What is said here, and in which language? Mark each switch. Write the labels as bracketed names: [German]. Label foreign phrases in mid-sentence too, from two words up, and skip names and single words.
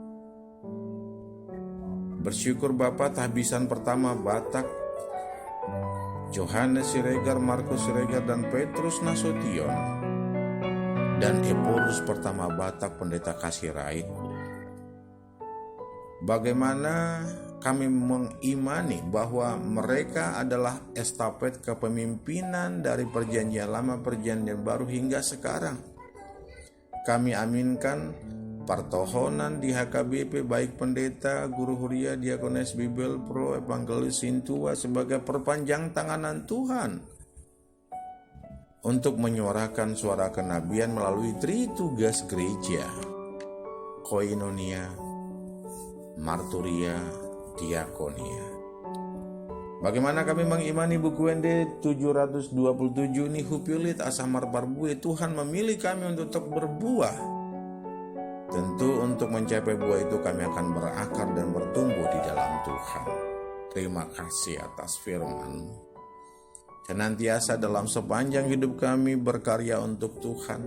[Indonesian] Bersyukur Bapak tahbisan pertama Batak, Yohanes Siregar, Markus Siregar, dan Petrus Nasution, dan Eporus pertama Batak Pendeta Kasirait. Bagaimana kami mengimani bahwa mereka adalah estafet kepemimpinan dari perjanjian lama, perjanjian baru hingga sekarang. Kami aminkan pertohonan di HKBP baik pendeta, guru huria, diakones Bibel Pro, evangelis Sintua sebagai perpanjang tanganan Tuhan untuk menyuarakan suara kenabian melalui tritugas gereja, koinonia, marturia, diakonia. Bagaimana kami mengimani buku ND 727 ini [Batak Toba] hupilit asamar parbue, [Indonesian] Tuhan memilih kami untuk tetap berbuah. Tentu untuk mencapai buah itu kami akan berakar dan bertumbuh di dalam Tuhan. Terima kasih atas firman-Mu. Senantiasa dalam sepanjang hidup kami berkarya untuk Tuhan.